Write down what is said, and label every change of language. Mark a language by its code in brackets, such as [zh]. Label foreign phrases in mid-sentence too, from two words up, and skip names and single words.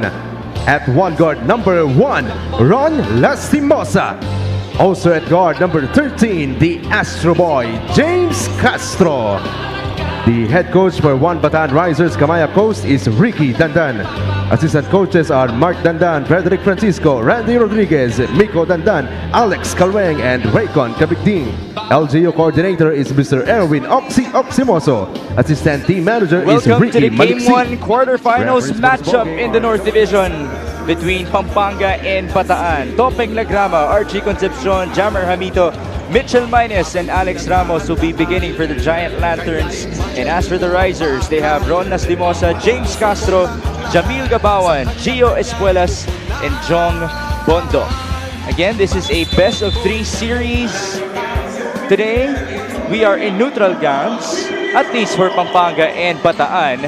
[en] At one guard number 1, Ron Lastimosa. Also at guard number 13, the Astro Boy, James Castro. The head coach for One Bataan Risers Kamaya Coast is Ricky Dandan. Assistant coaches are Mark Dandan, Frederick Francisco, Randy Rodriguez, Miko Dandan, Alex Calweng, and Raycon Cabigding. LGU coordinator is Mr. Erwin Oximoso. Assistant team manager is Welcome Ricky to the Game Maliksi. 1 quarterfinals matchup in the North Division between Pampanga and Bataan. Topeng Lagrama, Archie Concepcion, Jammer Hamito, Mitchell Maynes, and Alex Ramos will be beginning for the Giant Lanterns. And as for the Risers, they have Ron Lastimosa, James Castro, Jamil Gabawan, Gio Espuelas, and Jong Bondo. Again, this is a best of 3 series. Today, we are in neutral grounds, at least for Pampanga and Bataan.